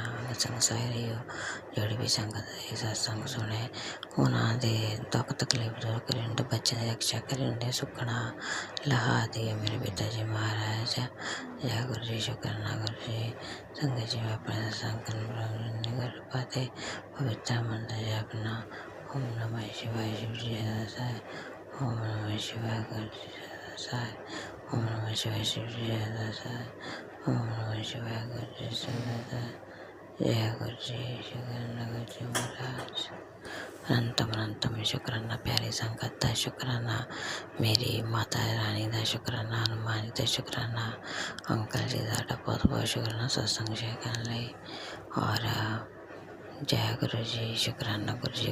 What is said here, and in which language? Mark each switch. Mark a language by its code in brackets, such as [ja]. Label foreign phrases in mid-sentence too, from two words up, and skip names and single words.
[pa] ਸੰਗ ਸਾਰੀ ਜਿਹੜੀ ਵੀ ਸੰਗਤ ਇਹ ਸਤਸੰਗ ਸੁਣੇ ਉਹਨਾਂ ਦੇ ਦੁੱਖ ਤਕਲੀਫ ਦੂਰ ਕਰਨ ਦੇ, ਬੱਚਿਆਂ ਦੀ ਰਕਸ਼ਾ ਕਰਨ ਦੇ ਸੁੱਖਣਾ ਲਹਾ ਦੀ ਮੇਰੇ ਪਿਤਾ ਜੀ ਮਹਾਰਾਜ। ਜੈ ਗੁਰੂ ਜੀ, ਸ਼ੁਕਰਾਨਾ ਗੁਰੂ ਜੀ। ਸੰਗਤ ਜੀ ਮੈਂ ਆਪਣੇ ਸਤਸੰਗ ਨਿਗਰ ਪਾਤੇ ਪਵਿੱਤਰ ਮੰਤਰ ਜਪਨਾ। [sa] ओम नमः शिवाय शिव जी दासाय। ओम नमः शिवाय गुरु जी दासाय। ओम नमः शिवाय शिव जी दासाय। ओम नमः शिवाय गुरु जी दासाय। [hi] जय गुरु जी, शुकराना गुरु जी महाराज। अनंतम अनंतम शुकराना प्यारी संगत का शुकराना, मेरी माता रानी का शुकराना, हनुमान जी का शुकराना, अंकल जी का बहुत बहुत शुकराना सत्संग शेयर करने [pa] लई। [hi] और जय गुरु जी, शुकराना गुरु जी।